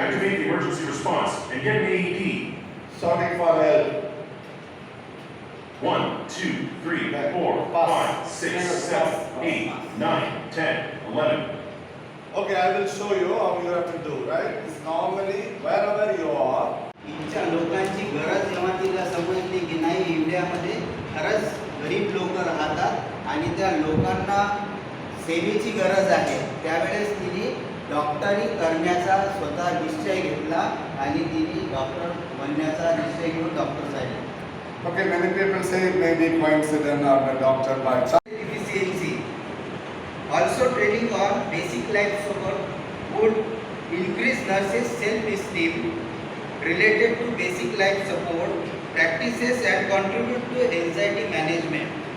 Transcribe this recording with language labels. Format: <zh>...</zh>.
<en>Activate the emergency response and get an AED. Shouting for help. 1, 2, 3, 4, 5, 6, 7, 8, 9, 10, 11. Okay, I will show you how you have to do, right? It's normally wherever you are.</en> <mr>इथच्या लोकांची गरज जेव्हा तिला समजली की नाही इंडियामध्ये खरंच गरीब लोक राहतात आणि त्या लोकांना सेवेची गरज आहे, त्यावेळेस तिने डॉक्टरी करण्याचा स्वतः निश्चय घेतला आणि तिने डॉक्टर बनण्याचा निश्चय घेऊन डॉक्टर झाले.</mr> <en>Okay, many people say it may be coincidence or the doctor by chance. Efficiency. Also training on basic life support would increase nurses' self-esteem related to basic life support practices and contribute to anxiety management.</en>